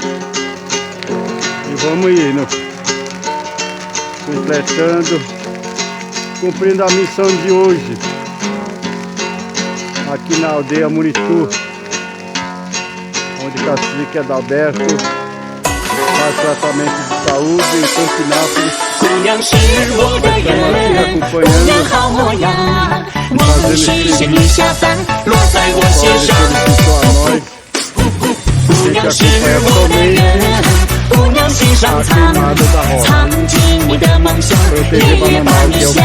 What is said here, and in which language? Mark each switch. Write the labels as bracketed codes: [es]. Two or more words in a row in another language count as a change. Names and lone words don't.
[pt] E vamos indo, completando, cumprindo a missão de hoje, aqui na aldeia Muritu, onde Cacique Adalberto faz tratamento de saúde em Campinápolis. [zh] 姑娘是我的人，姑娘好模样，我的视线一下凡落在我心上。姑娘是我的人，姑娘心上藏，藏进我的梦想，夜夜把你想。